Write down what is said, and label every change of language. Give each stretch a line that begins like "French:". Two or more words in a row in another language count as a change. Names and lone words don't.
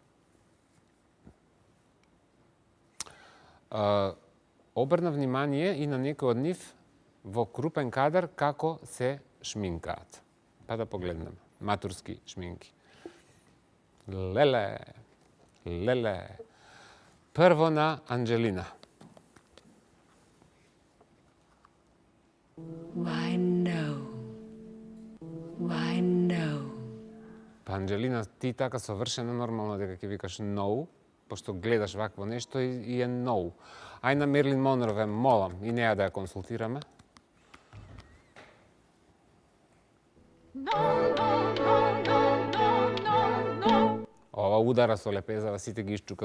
Macedonian: Обрна внимание и на некој од нив во крупен кадар како се шминкаат. Па да погледнеме. Матурски шминки. Леле. Прво на Анджелина.
English: Why no? Why no?
Macedonian: Па Анджелина, ти така совршено нормално дека ќе викаш no, пошто гледаш вакво нешто и е no. Ај на Мерлин Монро ве молам и неа да ја консултираме. Ова удара со лепезава сите ги исчука.